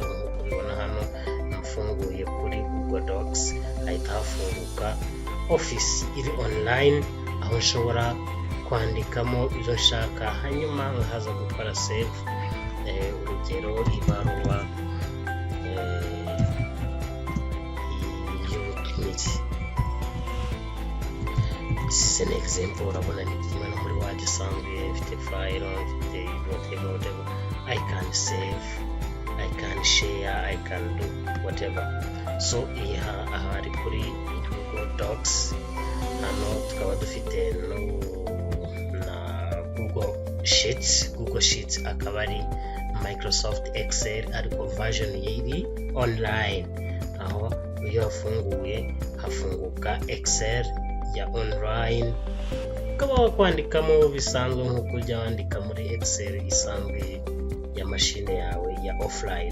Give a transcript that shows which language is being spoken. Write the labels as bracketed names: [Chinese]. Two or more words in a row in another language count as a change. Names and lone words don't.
[Kinyarwanda] Nk'uko ubibona hano mfunguye kuri Google Docs, ahita hafunguka Office iri online, aho nshobora kwandikamo ibyo nshaka, hanyuma nkaza gukora save. Urugero ibaruwa y'ubutumire, [English] this is an example. [Kinyarwanda] Urabona ni kimwe no muri Word isanzwe, ifite file, ifite whatever. [English] I can save, I can share, I can do whatever. [Kinyarwanda] So aha ari kuri Google Docs. Hano tukaba dufite no Google Google Sheets akaba ari Microsoft Excel ariko version iri online, aho iyo hafunguye hafunguka Excel ya online ukaba wakwandikamo bisanzwe nk'uko ujya wandika muri Excel isanzwe ya mashine yawe ya offline.